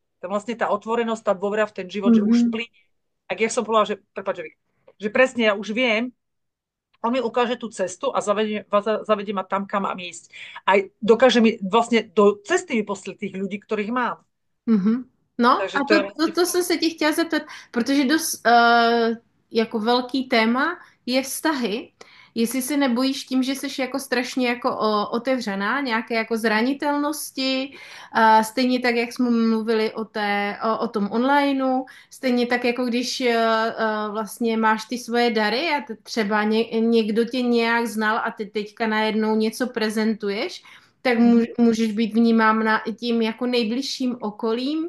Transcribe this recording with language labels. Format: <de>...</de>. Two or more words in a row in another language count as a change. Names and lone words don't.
<sk>To vlastne tá otvorenosť, tá dôvera v ten život, že už Mhm. plyne. Ak ja som povedala, že, prepáč, že presne ja už viem, on mi ukáže tú cestu a zavedie ma tam, kam mám ísť. Aj dokáže mi vlastne do cesty vyposlať tých ľudí, ktorých mám. Mhm. No Takže</sk> <cs>a</cs> <sk>to je vlastne...</sk> <cs>to jsem se tě chtěla zeptat, protože dost jako velký téma je vztahy. Jestli se nebojíš tím, že jsi jako strašně jako otevřená, nějaké jako zranitelnosti, stejně tak, jak jsme mluvili o tom onlineu, stejně tak, jako když vlastně máš ty svoje dary a třeba někdo tě nějak znal a ty teďka najednou něco prezentuješ, tak můžeš být vnímána i tím jako nejbližším okolím.</cs>